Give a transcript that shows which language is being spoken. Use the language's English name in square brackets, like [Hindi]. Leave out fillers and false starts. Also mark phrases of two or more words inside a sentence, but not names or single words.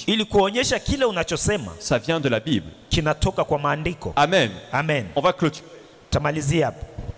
[Swahili] ili kuonyesha kile unachosema [French] ça vient de la Bible. [Swahili] kinatoka kwa maandiko. Amen. Amen. [French] On va clôturer. [Swahili] Tamalizia hapo.